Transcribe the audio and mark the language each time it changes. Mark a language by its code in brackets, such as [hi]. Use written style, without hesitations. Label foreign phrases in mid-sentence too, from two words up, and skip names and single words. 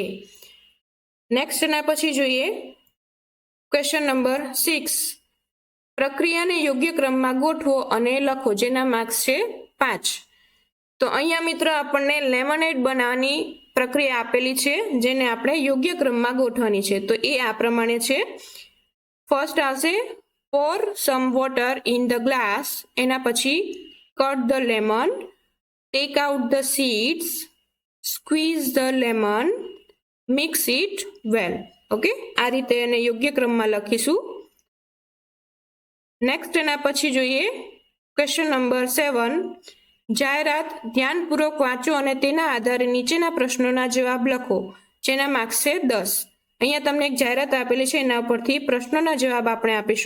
[gu] નેક્સ્ટ એના પછી જોઈએ [en] question number [gu] 6 પ્રક્રિયાને યોગ્ય ક્રમમાં ગોઠવો અને લખો જેના માર્ક્સ છે 5. તો અહીંયા મિત્રો આપણને લેમનેડ બનાવવાની પ્રક્રિયા આપેલી છે જેને આપણે યોગ્ય ક્રમમાં ગોઠવવાની છે. તો એ આ પ્રમાણે છે. ફર્સ્ટ આવશે [en] pour some water in the glass. [gu] એના પછી [en] cut the lemon, take out the seeds, squeeze the lemon, mix it well. [gu] ઓકે. આ રીતે એને યોગ્ય ક્રમમાં લખીશું. નેક્સ્ટ એના પછી જોઈએ [en] question number [gu] 7 જાહેરાત ધ્યાનપૂર્વક વાંચો અને તેના આધારે નીચેના પ્રશ્નોના જવાબ લખો જેના માર્ક્સ છે 10. અહીંયા તમને એક જાહેરાત આપેલી છે એના ઉપરથી પ્રશ્નોના જવાબ આપણે આપીશું.